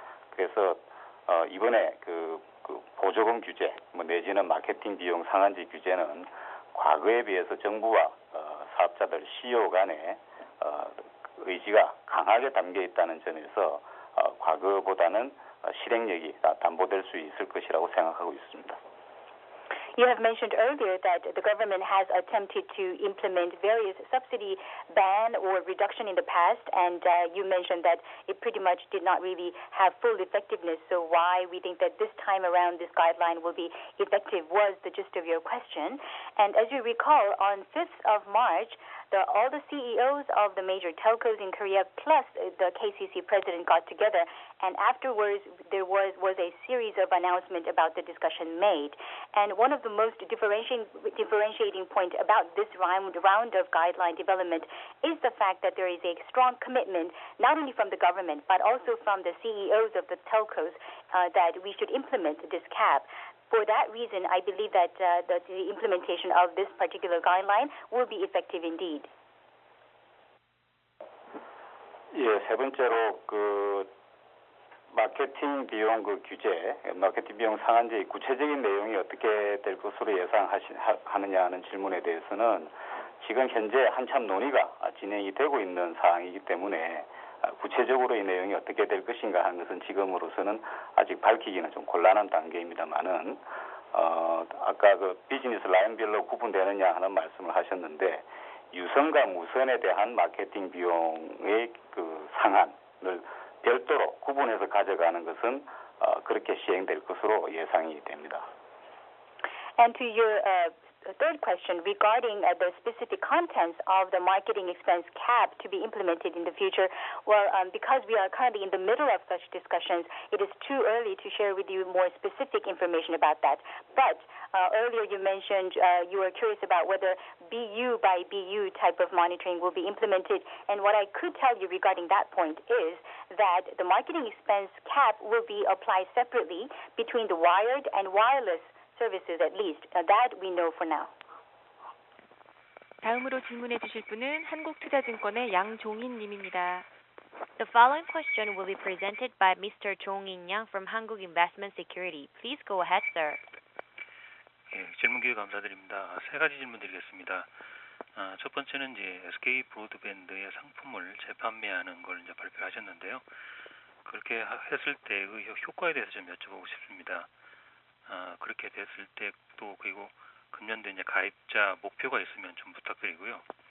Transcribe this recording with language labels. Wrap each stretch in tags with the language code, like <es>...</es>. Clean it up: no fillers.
<ko>그래서 이번에 보조금 규제 내지는 마케팅 비용 상한제 규제는 과거에 비해서 정부와 사업자들 CEO 간에 의지가 강하게 담겨 있다는 점에서 과거보다는 실행력이 담보될 수 있을 것이라고 생각하고 있습니다.</ko> <en>You have mentioned earlier that the government has attempted to implement various subsidy ban or reduction in the past, and you mentioned that it pretty much did not really have full effectiveness. So why we think that this time around this guideline will be effective was the gist of your question. And as you recall, on 5th of March, all the CEOs of the major telcos in Korea plus the KCC president got together, and afterwards there was a series of announcements about the discussion made. And one of the most differentiating point about this round of guideline development is the fact that there is a strong commitment not only from the government but also from the CEOs of the telcos that we should implement this cap. For that reason, I believe that the implementation of this particular guideline will be effective indeed.</en> <ko>예, 세 번째로 마케팅 비용 규제, 마케팅 비용 상한제의 구체적인 내용이 어떻게 될 것으로 예상하느냐는 질문에 대해서는 지금 현재 한참 논의가 진행이 되고 있는 사항이기 때문에 구체적으로 이 내용이 어떻게 될 것인가 하는 것은 지금으로서는 아직 밝히기는 좀 곤란한 단계입니다만은 아까 비즈니스 라인별로 구분되느냐 하는 말씀을 하셨는데 유선과 무선에 대한 마케팅 비용의 상한을 별도로 구분해서 가져가는 것은 그렇게 시행될 것으로 예상이 됩니다.</ko> <en>And to your third question regarding the specific contents of the marketing expense cap to be implemented in the future, well, because we are currently in the middle of such discussions, it is too early to share with you more specific information about that. But earlier you mentioned you were curious about whether BU by BU type of monitoring will be implemented, and what I could tell you regarding that point is that the marketing expense cap will be applied separately between the wired and wireless services at least. That we know for now.</en> <ko>다음으로 질문해 주실 분은 한국투자증권의 양종인 님입니다.</ko> <en>The following question will be presented by Mr. Jong-in Yang from Hankuk Investment Security. Please go ahead, sir.</en> <ko>예, 질문 기회 감사드립니다. 세 가지 질문 드리겠습니다. 첫 번째는 이제 SK 브로드밴드의 상품을 재판매하는 걸 이제 발표하셨는데요. 그렇게 했을 때의 효과에 대해서 좀 여쭤보고 싶습니다. 그렇게 됐을 때 또 그리고 금년도 이제 가입자 목표가 있으면 좀 부탁드리고요.</ko>